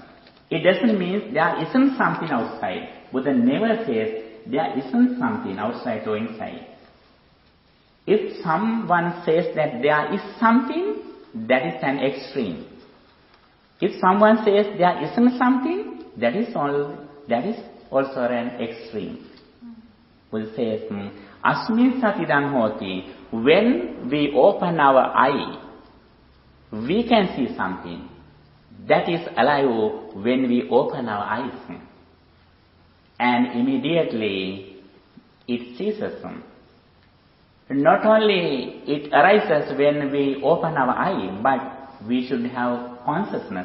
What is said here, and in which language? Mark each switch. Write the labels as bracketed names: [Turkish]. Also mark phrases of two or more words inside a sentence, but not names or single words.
[English] It doesn't mean there isn't something outside. Buddha never says there isn't something outside or inside. If someone says that there is something, that is an extreme. If someone says there isn't something, that is also an extreme. Buddha says, [Pali] Asmin satidang hoti. [English] When we open our eye, we can see something. That is alive when we open our eyes. And immediately it ceases. Not only it arises when we open our eye, but we should have consciousness.